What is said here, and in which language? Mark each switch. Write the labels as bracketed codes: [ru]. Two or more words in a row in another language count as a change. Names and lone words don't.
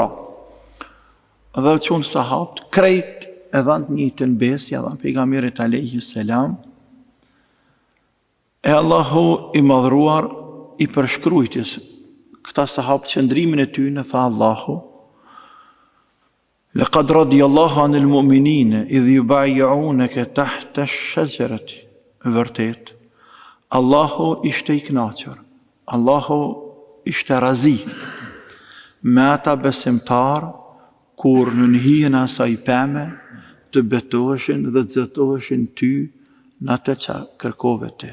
[sq] Dhe qënë sahabët, krejt e dhanë një të nbes, ja dhanë pejgamberit [ar] عليه السلام, [sq] e Allahu i madhruar i përshkrujtis këta sahabë qëndrimin e tyne, tha Allahu, [ar] لقد رضي الله عن المؤمنين إذ يبايعونك تحت الشجرة. [sq] Vërtet, Allahu ishte i kënaqur, Allahu ishte razi me ata besimtar kur në hijen e asaj peme të betoheshin dhe të zëtoheshin ty në atë që kërkove ti.